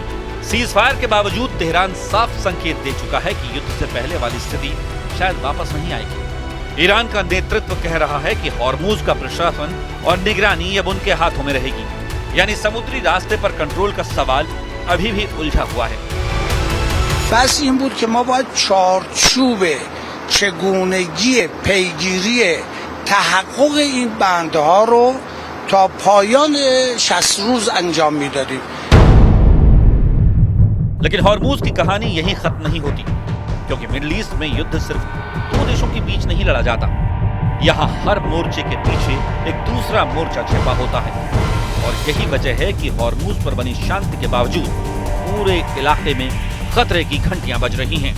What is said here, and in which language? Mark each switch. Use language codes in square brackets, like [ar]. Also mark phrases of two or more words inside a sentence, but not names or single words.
[hi] सीज फायर के बावजूद तेहरान साफ संकेत दे चुका है कि युद्ध से पहले वाली स्थिति शायद वापस नहीं आएगी। ईरान का नेतृत्व कह रहा है कि हॉर्मुज का प्रशासन और निगरानी अब उनके हाथों में रहेगी। यानी समुद्री रास्ते पर कंट्रोल का सवाल अभी भी उलझा हुआ है। [fa] बस این بود که ما باید چارچوب چگونگی پیگیری تحقق این بندها رو تا پایان 60 روز انجام میدادیم। [hi] लेकिन हॉर्मुज की कहानी यही खत्म नहीं होती, क्योंकि मिडिल ईस्ट में युद्ध सिर्फ दो देशों के बीच नहीं लड़ा जाता। यहाँ हर मोर्चे के पीछे एक दूसरा मोर्चा छिपा होता है, और यही वजह है कि हॉर्मुज पर बनी शांति के बावजूद पूरे इलाके में खतरे की घंटियां बज रही हैं।